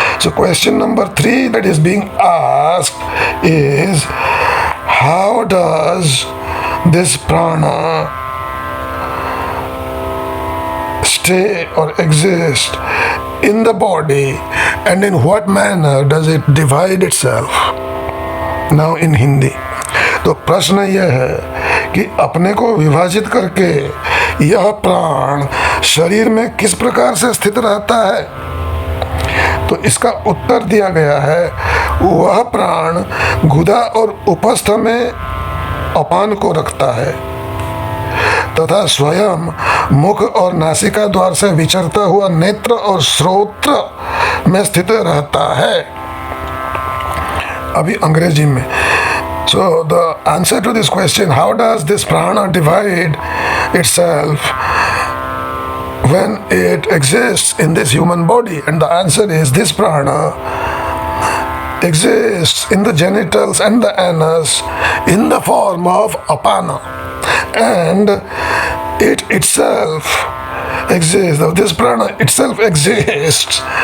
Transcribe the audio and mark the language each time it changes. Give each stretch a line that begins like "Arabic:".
English: So question number 3 that is being asked is, how does this prana stay or exist in the body, and in what manner does it divide itself? Now in Hindi.
Hindi: तो प्रश्न यह है कि अपने को विभाजित करके यह प्राण शरीर में किस प्रकार से स्थित रहता है. तो इसका उत्तर दिया गया है, वह प्राण गुदा और उपस्थ में अपान को रखता है तथा स्वयं मुख और नासिका द्वार से विचरता हुआ नेत्र और श्रोत्र में स्थित रहता है. अभी अंग्रेजी में.
English: So the answer to this question, how does this prana divide itself when it exists in this human body? And the answer is, this prana exists in the genitals and the anus in the form of apana, and it itself exists, this prana itself exists